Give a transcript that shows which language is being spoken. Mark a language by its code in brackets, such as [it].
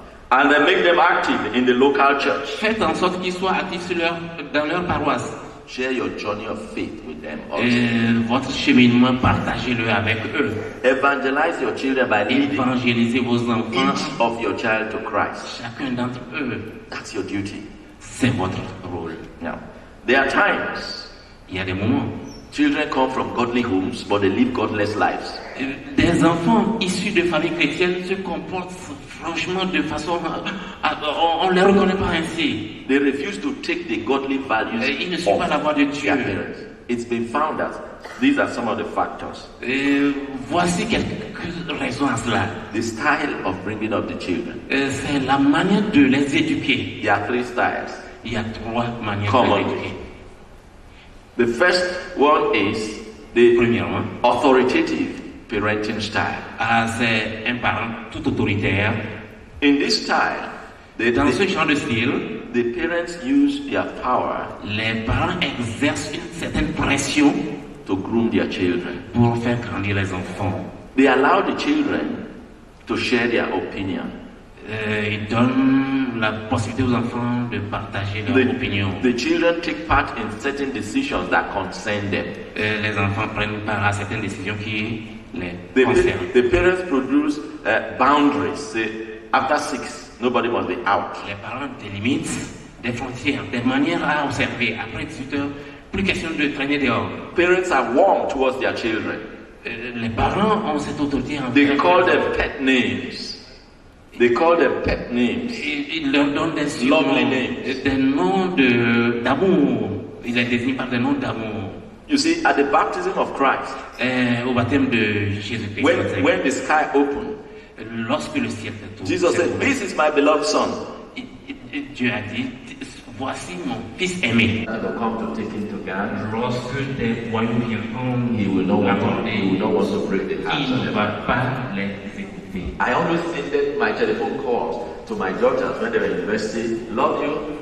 [en] And then make them active in the local church. [fr] Faites en sorte qu'ils soient actifs dans leur paroisse. [en] Share your journey of faith with them also. [fr] Votre cheminement, partagez-le avec eux. [en] Evangelize your children by leading [fr] Évangélisez vos enfants, [en] each of your child to Christ. [fr] chacun d'entre eux. [en] That's your duty. [fr] C'est votre rôle. [en] Now, there are times [fr] Il y a des moments. [en] children come from godly homes, but they live godless lives. [fr] Des enfants issus de familles chrétiennes se comportent franchement de façon... on ne les reconnaît pas ainsi. [en] They refuse to take the godly values [fr] Ils ne suivent pas la voie de [en] their [fr] Dieu. [en] parents. It's been found that these are some of the factors. [fr] Voici quelques raisons à cela. [en] The style of bringing up the children. [fr] C'est la manière de les éduquer. [en] There are 3 styles. [fr] Il y a 3 manières [en] Common. [fr] de les éduquer. [en] The first one is the [fr] Premièrement, [en] authoritative parenting style. [fr] c'est un parent tout autoritaire. [en] In this style, [fr] Dans ce genre de style, [en] the parents use their power [fr] les parents exercent une certaine pression [en] to groom their children. [fr] pour faire grandir les enfants. [en] They allow the children to share their opinion. [fr] Ils donnent la possibilité aux enfants de partager leur opinion. [en] The children take part in certain decisions that concern them. [fr] Les enfants prennent part à certaines décisions qui les concernent. [en] The parents produce boundaries. Say, after 6, nobody must be out. [fr] Les parents délimitent des frontières, des manières à observer. Après 18 heures, plus question de traîner dehors. [en] Parents are warm towards their children. [fr] Les parents ont cette autorité en [en] They call them pet names. They call them pet names. [fr] Ils leur donnent des [en] Lovely names. [fr] Des noms d'amour. Ils les désignent par des noms d'amour. [en] You see, at the baptism of Christ, [fr] Au baptême de Jésus-Christ, [en] when the sky opened, [fr] lorsque le ciel s'est [en] Jesus said, "This is my beloved son." [fr] Dieu a dit, voici mon fils aimé. [en] Come to take him to God. [fr] Lorsque des royaumes viendront, [en] He will not want to break the hearts [fr] il [en] of [fr] ne [en] them. [fr] va pas les exécuter. [en] I always think that my telephone calls to my daughters when they're in university, love you.